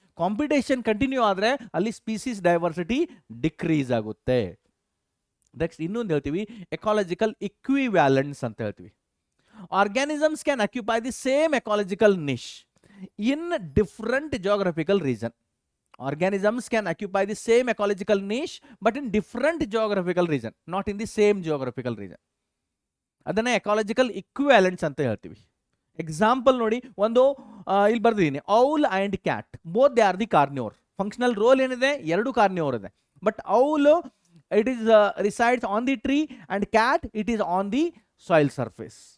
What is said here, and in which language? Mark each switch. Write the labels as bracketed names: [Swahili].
[Kannada] Competition continue ಆದರೆ ಅಲ್ಲಿ species diversity decrease ಆಗುತ್ತೆ. ನೆಕ್ಸ್ಟ್ ಇನ್ನೊಂದು ಹೇಳ್ತೀವಿ, ಎಕಾಲಜಿಕಲ್ ಇಕ್ವಿವ್ಯಾಲೆಂಟ್ಸ್ ಅಂತ ಹೇಳ್ತೀವಿ. [English] Organisms can occupy the same ecological niche in different geographical region. Organisms can occupy the same ecological niche but in different geographical region, not in the same geographical region. [Kannada] ಅದನ್ನೇ ecological ಇಕ್ವಿವ್ಯಾಲೆಂಟ್ಸ್ ಅಂತ ಹೇಳ್ತೀವಿ. Example ನೋಡಿ, ಒಂದು ಇಲ್ಲಿ ಬರ್ದಿದ್ದೀನಿ, owl and cat, [English] Both they are the carnivore. [Kannada] Functional roll ಏನಿದೆ, ಎರಡು carnivore ಇದೆ. [English] But owl it is resides on the tree and cat it is on the soil surface.